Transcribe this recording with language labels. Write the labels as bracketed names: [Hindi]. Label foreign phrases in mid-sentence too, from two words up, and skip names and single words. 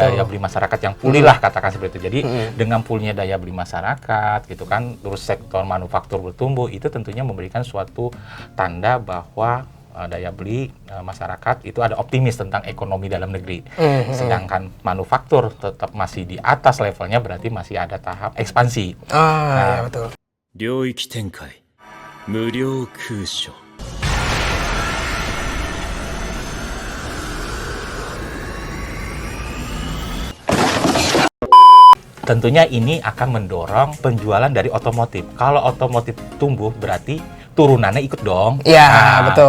[Indonesian] Daya beli masyarakat yang pulih lah, katakan seperti itu. Jadi dengan pulihnya daya beli masyarakat gitu kan, terus sektor manufaktur bertumbuh, itu tentunya memberikan suatu tanda bahwa daya beli masyarakat itu ada optimis tentang ekonomi dalam negeri. Sedangkan manufaktur tetap masih di atas levelnya, berarti masih ada tahap ekspansi. Ya betul. [Japanese] 領域展開無料空所 [Indonesian] Tentunya ini akan mendorong penjualan dari otomotif. Kalau otomotif tumbuh berarti turunannya ikut dong. Iya, betul.